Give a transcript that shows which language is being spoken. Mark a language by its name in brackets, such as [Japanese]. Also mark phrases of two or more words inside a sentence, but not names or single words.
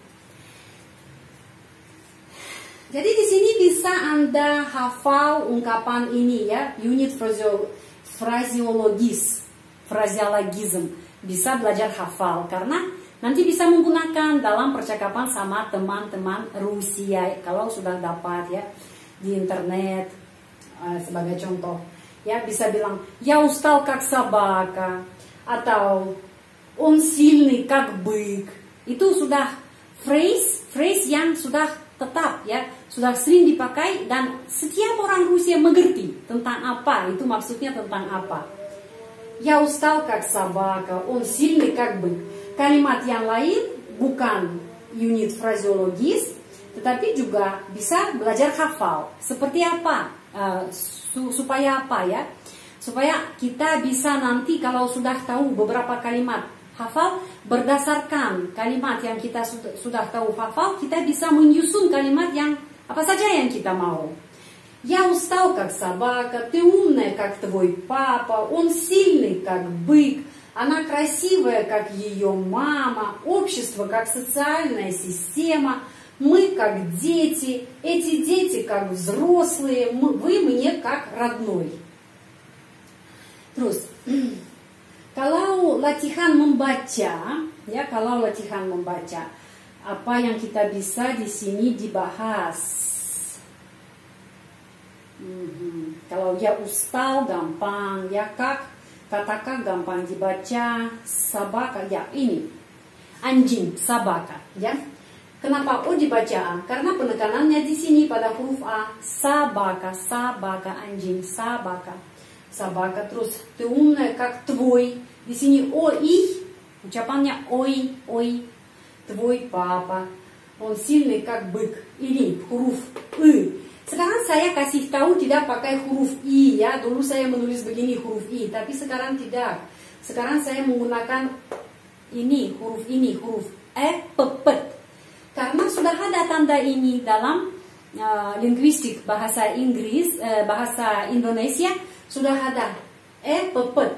[Indonesian] Jadi di sini bisa Anda hafal ungkapan ini ya, unit fraseologism, bisa belajar hafal karena nanti bisa menggunakan dalam percakapan sama teman-teman Rusia kalau sudah dapat ya di internet. Sebagai contoh ya, bisa bilang [Russian] я устал как собака [Indonesian] atau [Russian] он сильный как бык. [Indonesian] Itu sudah phrase yang sudah tetap ya, sudah sering dipakai dan setiap orang Rusia mengerti tentang apa itu, maksudnya tentang apa. [Russian] Я устал как собака, он сильный как бык. [Indonesian] Kalimat yang lain bukan unit fraseologis, tetapi juga bisa belajar hafal. Seperti apa? Supaya apa ya? Supaya kita bisa nanti kalau sudah tahu beberapa kalimat hafal, berdasarkan kalimat yang kita sudah tahu hafal, kita bisa menyusun kalimat yang apa saja yang kita mau. [Russian] Я устал как собака, ты умная как твой папа, он сильный как бык, она красивая как ее мама, общество как социальная система. Мы как дети, эти дети как взрослые, вы мне как родной. [Indonesian] Terus, kalau latihan membaca, ya kalau latihan membaca, apa yang kita bisa di sini dibahas? Kalau [Russian] я устал [Indonesian] gampang, ya katakan gampang dibaca, sabaka ya ini, anjing sabaka, ya. Kenapa O dibaca? Karena penekanannya di sini pada huruf A. Sabaka, sabaka, anjing, sabaka. [Russian] Sabaka, terus ты умная как твой. [Indonesian] Di sini oi, ucapannya oi, [Russian] твой папа. Он сильный как бык. [Indonesian] Ini huruf I. Sekarang saya kasih tahu tidak pakai huruf I ya. Dulu saya menulis begini huruf I, tapi sekarang tidak. Sekarang saya menggunakan ini, huruf pepet. Karena sudah ada tanda ini dalam linguistik bahasa Inggris, bahasa Indonesia sudah ada pepet.